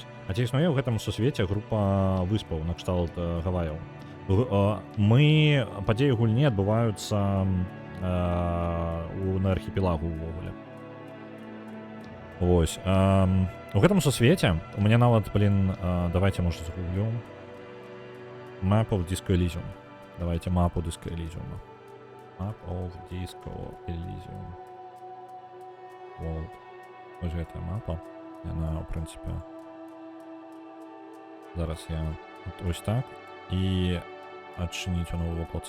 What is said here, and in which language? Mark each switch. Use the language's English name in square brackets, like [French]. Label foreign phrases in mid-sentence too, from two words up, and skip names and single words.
[Belarusian] А ці існуе ў гэтым сусвеце група выспаў накшталт Гаваяў. Падзеі гульні адбываюцца на архіпелагу ўвогуле. Вось. У гэтым сусвеце у мяне нават, давайте, можа, загуглю. [English] Map of Disco Elysium. [Belarusian] Давайте мапу Disco Elysium. [English] Map of Disco Elysium. World. [Belarusian] Ось гэтая мапа. Яна, ў прынцыпе, зараз я ось так і адчыніць у новым вокладцы.